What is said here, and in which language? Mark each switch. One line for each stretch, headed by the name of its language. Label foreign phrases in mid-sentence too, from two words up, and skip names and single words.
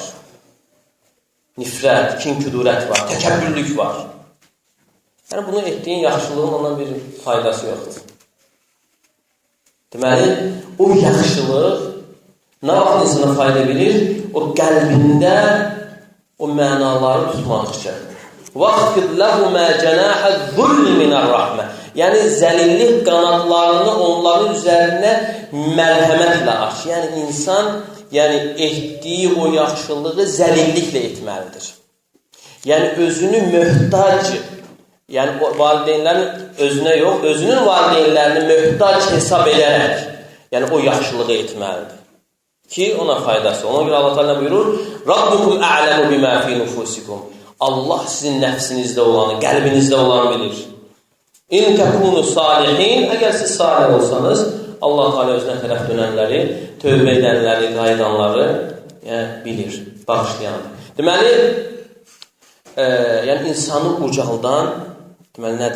Azerbaijani: Nifrət, kin-küdurət var, təkəbbürlük var. Yəni, bunu etdiyin yaxşılığın ondan bir faydası yoxdur. Deməli, o yaxşılıq nə vaxt insana fayda verir? O qəlbində o mənaları tutmadıqca.
Arabic: وَاخْفِضْ لَهُمَا جَنَاحَ الذُّلِّ مِنَ الرَّحْمَةِ.
Azerbaijani: Yəni, zəlillik qanadlarını onların üzərinə mərhəmətlə aç. Yəni, insan etdiyi o yaxşılığı zəlilliklə etməlidir. Yəni, özünü möhtac, yəni valideynlərin özünə yox, özünün valideynlərini möhtac hesab edərək, yəni o yaxşılığı etməlidir. Ki, ona faydası. Ona görə Allah Teala buyurur,
Arabic: ربكم أعلم بما في نفوسكم.
Azerbaijani: Allah sizin nəfsinizdə olanı, qəlbinizdə olanı bilir.
Arabic: إن تكونوا صالحين,
Azerbaijani: əgər siz salih olsanız, Allah Teala özünə tərəf dönənləri, tövbə edənləri, qayıdanları bilir, bağışlayandır. Deməli, yəni insanı ucaldan, deməli nədir?